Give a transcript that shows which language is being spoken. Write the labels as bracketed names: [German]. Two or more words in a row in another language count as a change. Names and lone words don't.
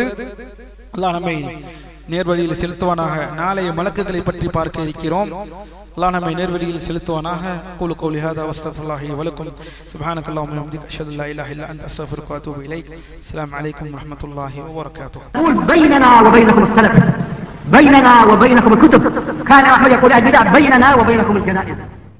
[Tamil] அல்லாஹ் நம்மை நேர்வழியில் செலுத்துவானாக. நாளைய மலக்குகளை பற்றி பார்க்க இருக்கிறோம். அல்லாஹ் நம்மை நேர்வழியில் செலுத்துவானாக. [Arabic] أقول قولي هذا وأستغفر الله ولكم سبحانك اللهم وبحمدك أشهد أن لا إله إلا أنت أستغفرك وأتوب إليك. السلام عليكم ورحمة الله وبركاته. بيننا وبينكم السلف، بيننا وبينكم الكتب. كان أحمد يقول البدع بيننا وبينكم الجنائز.